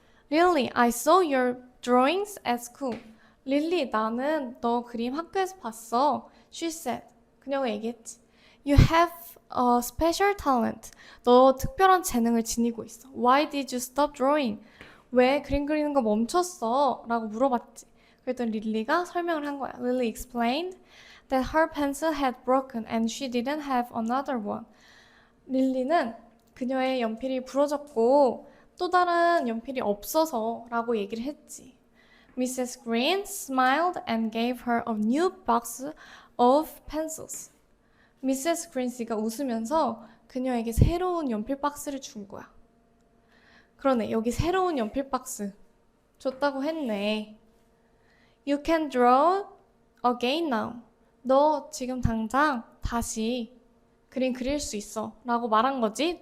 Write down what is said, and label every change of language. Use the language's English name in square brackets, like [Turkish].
[English] Really, I saw your drawings at school. [Korean] 릴리, 나는 너 그림 학교에서 봤어. [English] She said. [Korean] 그녀가 얘기했지. [English] You have a special talent. [Korean] 너 특별한 재능을 지니고 있어. [English] Why did you stop drawing? [Korean] 왜 그림 그리는 거 멈췄어? 라고 물어봤지. 그랬더니 릴리가 설명을 한 거야. [English] Lily explained that her pencil had broken and she didn't have another one. [Korean] 릴리는 그녀의 연필이 부러졌고 또 다른 연필이 없어서 라고 얘기를 했지. [English] Mrs. Green smiled and gave her a new box of pencils. Mrs. [Korean] Green 씨가 웃으면서 그녀에게 새로운 연필 박스를 준 거야. 그러네, 여기 새로운 연필 박스 줬다고 했네. [English] You can draw again now. [Korean] 너 지금 당장 다시 그림 그릴 수 있어 라고 말한 거지.